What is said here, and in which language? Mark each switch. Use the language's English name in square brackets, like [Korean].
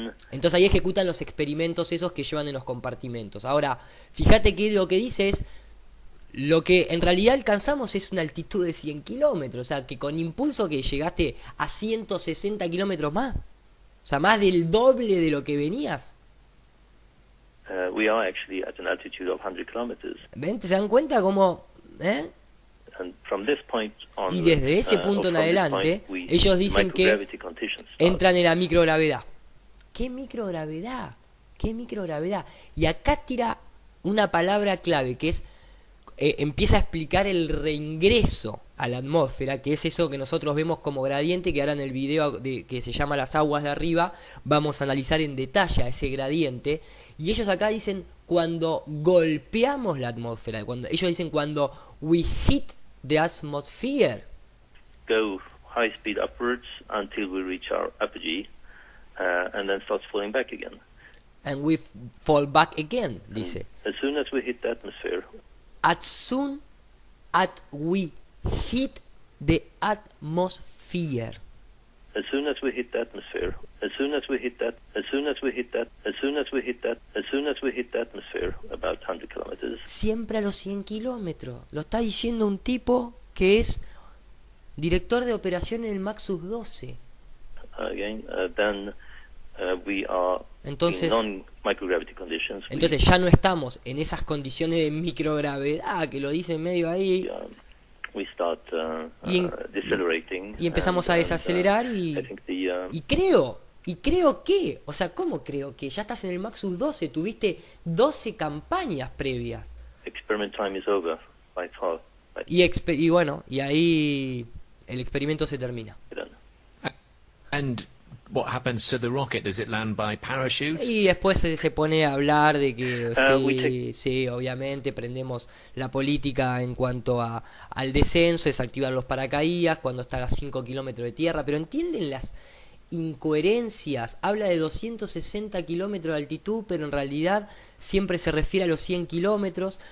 [Spanish] Entonces ahí ejecutan los experimentos esos que llevan en los compartimentos. Ahora, fíjate que lo que dice es, lo que en realidad alcanzamos es una altitud de 100 kilómetros. O sea, que con impulso que llegaste a 160 kilómetros más. O sea, más del doble de lo que venías. [English] We are actually at an altitude of 100 kilometers. [Spanish] ¿Ven? ¿Se dan cuenta cómo? [English] And from this point on, [Spanish] y desde ese punto en adelante, ellos dicen que entran en la microgravedad. ¿Qué microgravedad? ¿Qué microgravedad? Y acá tira una palabra clave que es, empieza a explicar el reingreso a la atmósfera, que es eso que nosotros vemos como gradiente, que ahora en el video que se llama Las aguas de arriba vamos a analizar en detalle a ese gradiente. Y ellos acá dicen cuando golpeamos la atmósfera, ellos dicen cuando [English] we hit the atmosphere. Go high speed upwards until we reach our apogee, and then starts falling back again. And we fall back again, [Spanish] dice. [English] As soon as we hit the atmosphere. As soon as we hit the atmosphere. As soon as we hit the atmosphere. As soon as we hit that. As soon as we hit that. As soon as we hit that. As soon as we hit the atmosphere, about 100 kilometers. [Spanish] Siempre a los 100 kilómetros. Lo está diciendo un tipo que es director de operaciones del Maxus 12. [English] Again, then we are [Spanish] entonces, [English] in non-microgravity conditions. [Spanish] Entonces ya no estamos en esas condiciones de microgravedad que lo dicen medio ahí. [English] We start, decelerating. [Spanish] Y empezamos a desacelerar y creo que, o sea, ¿cómo creo que? Ya estás en el Maxus 12, tuviste 12 campañas previas. [English] Experiment time is over, by far. [Spanish] Y bueno, y ahí el experimento se termina. [English] And what happens to the rocket? Does it land by parachute? [Spanish] Y después se pone a hablar de que sí, obviamente prendemos la política en cuanto al descenso, desactivar los paracaídas cuando está a 5 kilómetros de tierra, pero ¿entienden las incoherencias? Habla de 260 kilómetros de altitud, pero en realidad siempre se refiere a los 100 kilómetros.